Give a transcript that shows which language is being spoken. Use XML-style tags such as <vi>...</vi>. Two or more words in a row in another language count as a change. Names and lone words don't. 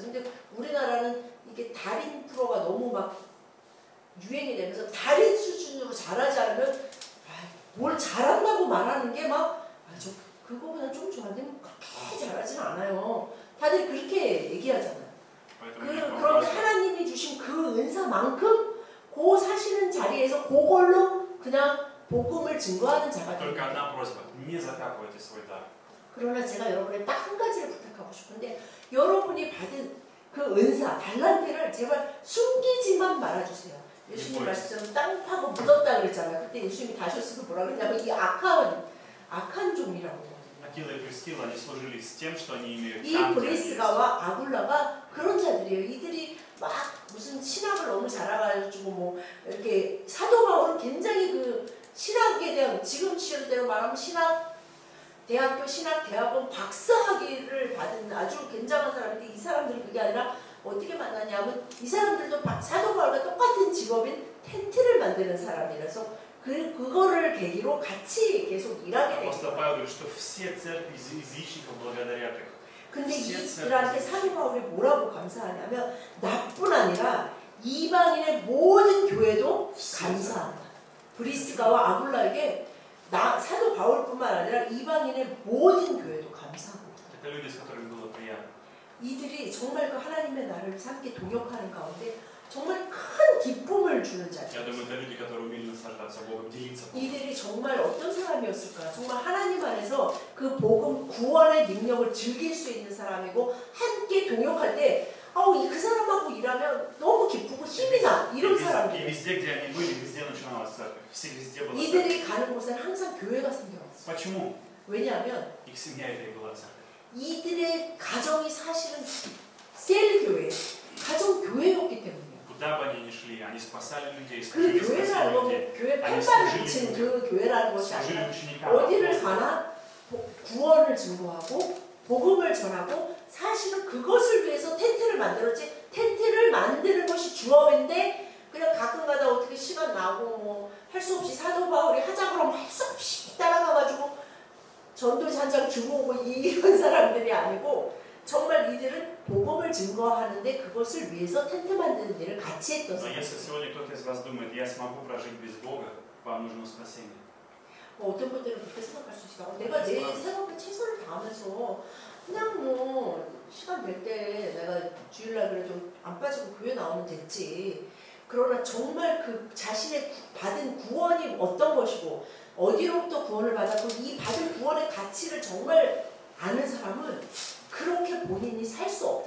<ko>근데 우리나라는 이게 달인 프로가 너무 막 유행이 되면서 달인 수준으로 잘하지 않으면 뭘 잘한다고 말하는 게 막 저 그거보다 좀 좋아하는데 그렇게 잘하진 않아요. 다들 그렇게 얘기하잖아요. 그런데 하나님이 주신 그 은사만큼 그 사시는 자리에서 그걸로 그냥 복음을 증거하는 자가</ko> <ru>Только</ru> <ko>됩니다.</ko> <ru>одна просьба: не закапывайте свой дар.</ru> <ko>그러나 제가 여러분에 딱 한 가지를 부탁하고 싶은데 여러분이 받은 그 은사, 달란트를 제발 숨기지만 말아주세요. 예수님 말씀처럼 땅 파고 묻었다 그랬잖아요. 그때 예수님이 다셨으면 뭐라 그랬냐면 이 악한 종이라고.</ko> <ru>Акила и Прискила, они служили с тем, что они имеют</ru> <ko>이</ko> <ru>там, где они есть.</ru> <ko>브리스가와 아굴라가 그런 자들이에요. 이들이 막 무슨 신학을 너무 잘해가지고 뭐 이렇게 사도 바울은 굉장히 그 신학에 대한 지금 시대로 말하면 대학교 신학대학원 박사학위를 받은 아주 굉장한 사람인데 이 사람들은 그게 아니라 어떻게 만나냐면 이 사람들도 사도 바울과 똑같은 직업인 텐트를 만드는 사람이라서 그거를 계기로 같이 계속 일하게 돼요.</ko> <ru>Апостол Павел говорит, что все церкви язычников благодарят их.</ru> <ko>근데 이들한테 사도 바울이 뭐라고 감사하냐면 나뿐 아니라 이방인의 모든 교회도 감사한다. 브리스가와 아굴라에게 사도 바울뿐만 아니라 이방인의 모든 교회도 감사합니다.</ko> <ru>Это люди, с которыми было приятно.</ru> <ko>이들이 정말 그 하나님의 나를 함께 동역하는 가운데 정말 큰 기쁨을 주는 자들.</ko> <ru>Я думаю, это люди, которые умели наслаждаться Богом, делиться Богом.</ru> <ko>이들이 정말 어떤 사람이었을까? 정말 하나님 안에서 그 복음 구원의 능력을 즐길 수 있는 사람이고 함께 동역할 때 그 사람하고 일하면 너무 기쁘고 힘이 나 이런</ko> <ru>И</ru> <ko>사람들.</ko> <ru>везде, где они были, везде начиналась церковь. Везде была церковь.</ru> <ko>이들이 가는 곳엔 항상 교회가 생겨났어.</ko> <ru>Почему?</ru> <ko>왜냐하면</ko> <ru>Их семья это и была церковь.</ru> <ko>이들의 가정이 사실은 셀 교회, 가정 교회였기 때문이에요.</ko> <ru>Куда бы они ни шли, они спасали людей,</ru> <ko>그</ko> <ru>служили,</ru> <ko>교회라는</ko> <ru>спасали</ru> <ko>건</ko> <ru>людей.</ru> <ko>교회 아니, 팔만 붙인 그 교회라는 것이</ko> <ru>служили</ru> <ko>아니라</ko> <ru>ученикам.</ru> <ko>어디를 가나 구원을 증거하고 복음을 전하고 사실은 그것을 위해서 텐트를 만들었지 텐트를 만드는 것이 주업인데 그냥 가끔가다 어떻게 시간 나고 뭐 할 수 없이 사도 바울이 하자 그러면 할 수 없이 따라가가지고 전도지 한 장 주고 오고 이런 사람들이 아니고 정말 이들은 복음을 증거하는데 그것을 위해서 텐트 만드는 일을 같이 했던</ko> <ru>Но</ru> <ko>사람들.</ko> <ru>если сегодня кто-то из вас думает, я смогу прожить без Бога, вам нужно спасение.</ru> <ko>어떤 분들은 그렇게 생각할 수 있어. 내가 내 생업에 최선을 다하면서 그냥 뭐 시간 될 때 내가 주일날 그래도 안 빠지고 교회 나오면 됐지. 그러나 정말 그 자신의 받은 구원이 어떤 것이고 어디로부터 구원을 받았고 이 받은 구원의 가치를 정말 아는 사람은 그렇게 본인이 살 수 없다.</ko>